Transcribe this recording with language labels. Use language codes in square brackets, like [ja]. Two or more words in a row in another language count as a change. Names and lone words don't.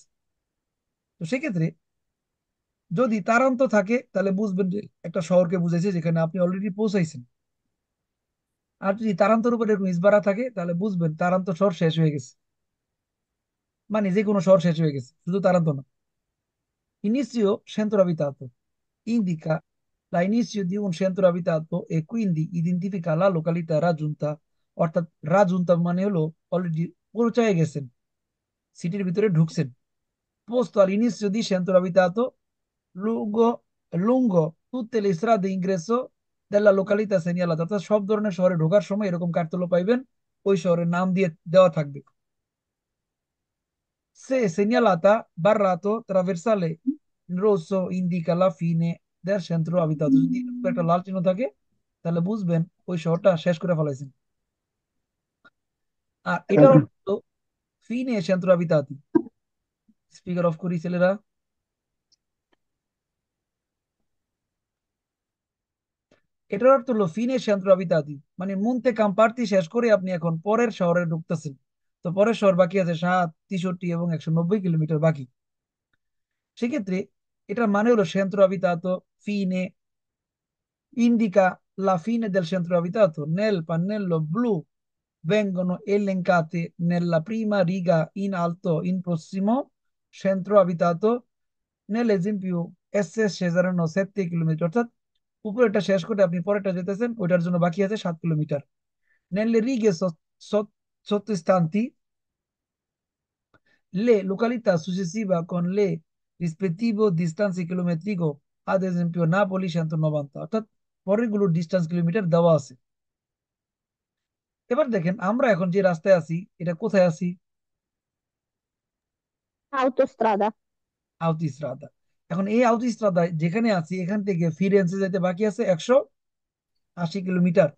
[bn] তো সেক্ষেত্রে যদি তারান্ত থাকে তাহলে বুঝবেন যে একটা শহরকে বুঝাইছে যেখানে আপনি অলরেডি পৌঁছাইছেন। আর যদি তারান্তর উপরে এরকম ইসবারা থাকে তাহলে বুঝবেন তারান্ত শহর শেষ হয়ে গেছে, মানে যে কোনো শহর শেষ হয়ে গেছে, শুধু তারান্ত না। [it] Inizio centro abitato indica l'inizio di un centro abitato e quindi identifica la località raggiunta, [bn] অর্থাৎ রাজুন্তা মানে হলো অলরেডি পৌঁছায় গেছেন, সিটির ভিতরে ঢুকছেন। [it] Posto all'inizio di centro abitato lungo lungo tutte le strade ingresso della località segnalata, [bn] অর্থাৎ সব ধরনের শহরে ঢোকার সময় এরকম কার্তলো পাইবেন, ওই শহরের নাম দিয়ে দেওয়া থাকবে। [it] Se segnalata barrato trasversale in rosso indica la fine del centro abitato, [bn] যদি এরকম একটা লাল চিহ্ন থাকে তাহলে বুঝবেন ওই শহরটা শেষ করে ফেলাইছেন। আর এটার অর্থ হলো [it] fine centro abitati. [bn] স্পিকার অফ করি ছেলেরা। এটার অর্থ হলো [it] fine centro abitati, [bn] মানে মুনতে কাম্পার্তি শেষ করে আপনি এখন পরের শহরে ঢুকতেছেন। তো পরের শহর বাকি আছে 7, 63 এবং 190 কিলোমিটার বাকি। সেক্ষেত্রে এটার মানে হলো [it] centro abitato fine indica la fine del centro abitato. Nel pannello blu vengono elencate nella prima riga in alto in prossimo centro abitato. Nell'esempio S [bn] শেষ 7 কিলোমিটার, অর্থাৎ উপরেরটা শেষ করে আপনি পরেরটা যেতেছেন, ওইটার জন্য বাকি আছে 7 কিলোমিটার। [it] Nelle righe sottostanti le località successive con le rispettive distanze chilometrico, ad esempio Napoli 190, [bn] অর্থাৎ পরের গুলো ডিস্টেন্স কিলোমিটার দেওয়া আছে। এবার দেখেন আমরা এখন যে রাস্তায় আছি এটা কোথায় আছি? autostrada, আউতিস্ত্রাদা। এখন এই আউতিস্ত্রাদায় যেখানে আছি এখান থেকে ফিরেন্সে যাইতে বাকি আছে 180 কিলোমিটার।